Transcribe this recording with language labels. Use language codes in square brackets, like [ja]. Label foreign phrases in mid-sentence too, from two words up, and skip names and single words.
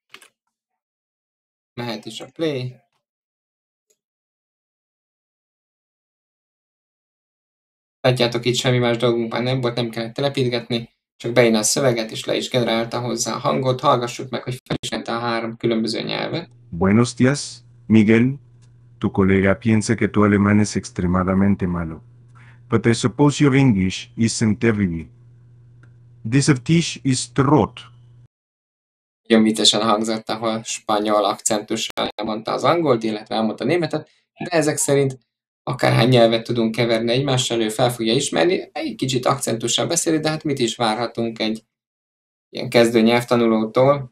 [hu] Mehet is a play. Látjátok, itt semmi más dolgunk már nem volt, nem kellett telepítgetni, csak beírni a szöveget, és le is generálta hozzá a hangot. Hallgassuk meg, hogy felismerte a 3 különböző nyelvet. [es] Buenos días, Miguel. Tu colega piensa que tu alemán es extremadamente malo. [en] But I suppose your English isn't terrible. This dish is trot. [hu] Nagyon viccesen hangzott, ahol spanyol akcentussal elmondta az angolt, illetve elmondta a németet, de ezek szerint akárhány nyelvet tudunk keverni egymással, ő fel fogja ismerni, egy kicsit akcentussal beszéli, de hát mit is várhatunk egy ilyen kezdő nyelvtanulótól.